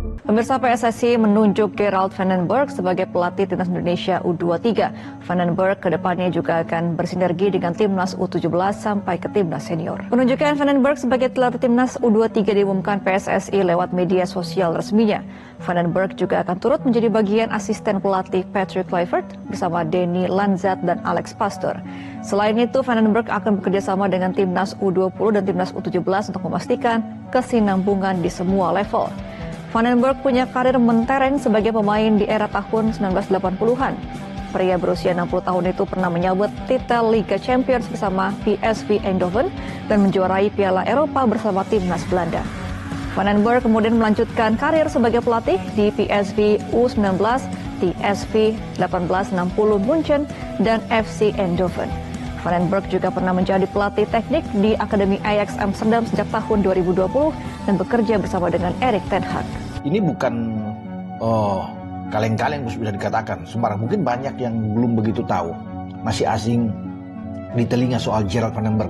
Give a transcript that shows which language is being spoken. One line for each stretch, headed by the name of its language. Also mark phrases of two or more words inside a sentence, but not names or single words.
Indonesian: Pemirsa, PSSI menunjuk Gerald Van den Berg sebagai pelatih Timnas Indonesia U23. Van den Berg kedepannya juga akan bersinergi dengan Timnas U17 sampai ke Timnas Senior. Penunjukan Van den Berg sebagai pelatih Timnas U23 diumumkan PSSI lewat media sosial resminya. Van den Berg juga akan turut menjadi bagian asisten pelatih Patrick Kluivert bersama Denny Lanzat dan Alex Pastoor. Selain itu, Van den Berg akan bekerjasama dengan Timnas U20 dan Timnas U17 untuk memastikan kesinambungan di semua level. Van den Berg punya karir mentereng sebagai pemain di era tahun 1980-an. Pria berusia 60 tahun itu pernah menyabet titel Liga Champions bersama PSV Eindhoven dan menjuarai Piala Eropa bersama Timnas Belanda. Van den Berg kemudian melanjutkan karir sebagai pelatih di PSV U19, TSV 1860 München, dan FC Eindhoven. Van den Berg juga pernah menjadi pelatih teknik di Akademi Ajax Amsterdam sejak tahun 2020 dan bekerja bersama dengan Erik ten Hag. Ini bukan kaleng-kaleng bisa dikatakan. Semarang mungkin banyak yang belum begitu tahu, masih asing di telinga soal Gerald Van den Berg.